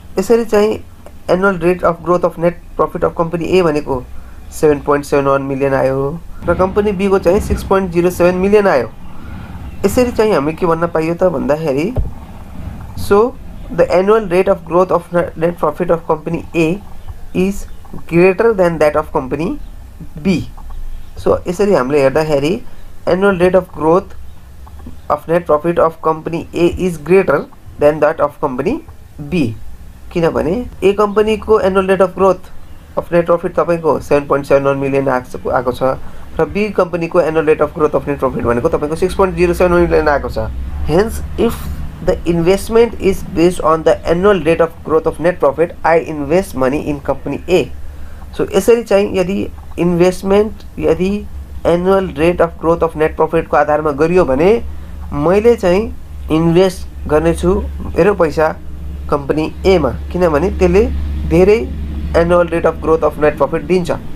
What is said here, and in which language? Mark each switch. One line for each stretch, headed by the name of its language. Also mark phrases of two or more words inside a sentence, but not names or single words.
Nepali: यसरी चाहिँ
English: annual rate of growth of net profit of company A
Nepali: भनेको 7.71 मिलियन आयो र कंपनी बी को चाहिँ 6.07 मिलियन आयो। यसरी चाहिँ हामी के भन्न पाइयो त भन्दाखेरि
English: so the annual rate of growth of net profit of company A is greater than that of company B.
Nepali: सो यसरी हामीले हेर्दाखेरि
English: annual rate of growth of net profit of company A is greater than that of company B. किनभने A company को annual rate of growth of net profit
Nepali: तपाईको 7.71 मिलियन आएको छ र
English: B company को annual rate of growth of net profit
Nepali: भनेको तपाईको 6.07 मिलियन आएको छ।
English: hence if the investment is based on the annual rate of growth of net profit I invest money in company A.
Nepali: सो यसरी चाहिँ यदि इन्भेस्टमेन्ट यदि
English: annual rate of growth of net profit
Nepali: को आधारमा गरियो भने मैले चाहिँ इन्भेस्ट गर्नेछु मेरो पैसा
English: company A
Nepali: मा, किनभने त्यसले धेरै
English: annual rate of growth of net profit
Nepali: दिन्छ।